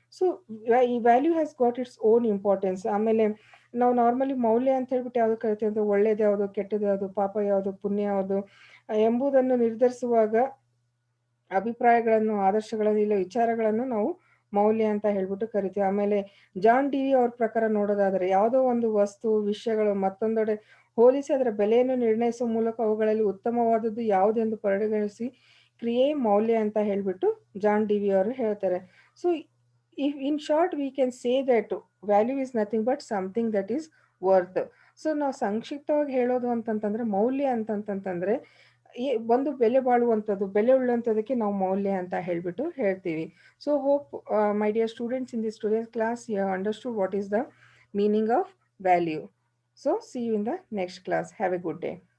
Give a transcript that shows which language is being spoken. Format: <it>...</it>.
<en>So ಈ value has got its own importance.</en> <kn>ಆಮೇಲೆ ನಾವು ನಾರ್ಮಲಿ ಮೌಲ್ಯ ಅಂತ ಹೇಳ್ಬಿಟ್ಟು ಯಾವುದು ಕರಿತೀವಿ ಅಂದರೆ, ಒಳ್ಳೇದು ಯಾವುದು, ಕೆಟ್ಟದ್ದು ಯಾವುದು, ಪಾಪ ಯಾವುದು, ಪುಣ್ಯ ಯಾವುದು ಎಂಬುದನ್ನು ನಿರ್ಧರಿಸುವಾಗ ಅಭಿಪ್ರಾಯಗಳನ್ನು, ಆದರ್ಶಗಳನ್ನು, ಇಲ್ಲ ವಿಚಾರಗಳನ್ನು ನಾವು ಮೌಲ್ಯ ಅಂತ ಹೇಳ್ಬಿಟ್ಟು ಕರಿತೀವಿ. ಆಮೇಲೆ ಜಾನ್ ಡಿವಿ ಅವ್ರ ಪ್ರಕಾರ ನೋಡೋದಾದರೆ, ಯಾವುದೋ ಒಂದು ವಸ್ತು, ವಿಷಯಗಳು ಮತ್ತೊಂದೆಡೆ ಹೋಲಿಸಿ ಅದರ ಬೆಲೆಯನ್ನು ನಿರ್ಣಯಿಸುವ ಮೂಲಕ ಅವುಗಳಲ್ಲಿ ಉತ್ತಮವಾದದ್ದು ಯಾವುದೆಂದು ಪರಿಗಣಿಸಿ ಕ್ರಿಯೆ ಮೌಲ್ಯ ಅಂತ ಹೇಳ್ಬಿಟ್ಟು ಜಾನ್ ಡಿ ವಿ ಅವರು ಹೇಳ್ತಾರೆ.</kn> <en>So if in short we can say that value is nothing but something that is worth.</en> <kn>So ನಾವು ಸಂಕ್ಷಿಪ್ತವಾಗಿ ಹೇಳೋದು ಅಂತಂತಂದ್ರೆ ಮೌಲ್ಯ ಅಂತಂತಂದ್ರೆ ಒಂದು ಬೆಲೆ ಬಾಳುವಂಥದ್ದು, ಬೆಲೆ ಉಳ್ಳಂಥದ್ದಕ್ಕೆ ನಾವು ಮೌಲ್ಯ ಅಂತ ಹೇಳ್ಬಿಟ್ಟು ಹೇಳ್ತೀವಿ.</kn> <en>So hope my dear students, in this today's class you have understood what is the meaning of value. So see you in the next class. Have a good day.</en>